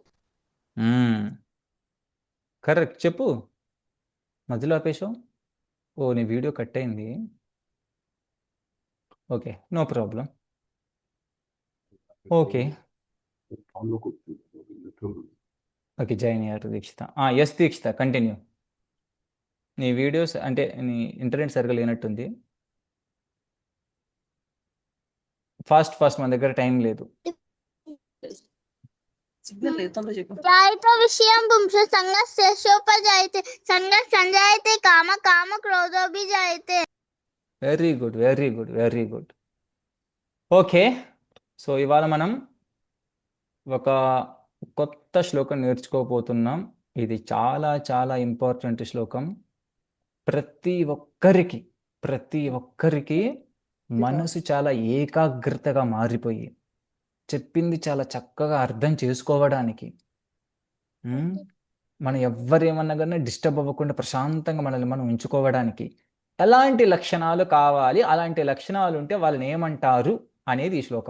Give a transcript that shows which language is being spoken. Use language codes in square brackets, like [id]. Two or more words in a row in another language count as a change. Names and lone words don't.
[te] కరెక్ట్ చెప్పు మధ్యలో ఆపేశావు ఓ నీ వీడియో కట్ అయింది [en] okay no problem okay okay, [te] జాయిన్ అయ్యారు దీక్షిత. [en] Yes దీక్షిత, continue. [te] నీ వీడియోస్ అంటే నీ ఇంటర్నెట్ సరిగ్గా లేనట్టుంది. ఫాస్ట్ మన దగ్గర టైం లేదు. సిగ్నల్ లేదు, తొందరగా చెప్పు. [sa] जायते विषयं पुंस संगस्तेषोपजायते संगः संजायते काम काम क्रोधो भी जायते। [en] Very good, very good, very good. Okay, so [te] ఇవాళ మనం ఒక కొత్త శ్లోకం నేర్చుకోబోతున్నాం. ఇది చాలా చాలా ఇంపార్టెంట్ శ్లోకం. ప్రతి ఒక్కరికి మనసు చాలా ఏకాగ్రతగా మారిపోయి చెప్పింది చాలా చక్కగా అర్థం చేసుకోవడానికి, మనం ఎవ్వరేమన్నా కానీ డిస్టర్బ్ అవ్వకుండా ప్రశాంతంగా మనల్ని మనం ఉంచుకోవడానికి ఎలాంటి లక్షణాలు కావాలి, అలాంటి లక్షణాలు ఉంటే వాళ్ళని ఏమంటారు అనేది ఈ శ్లోకం.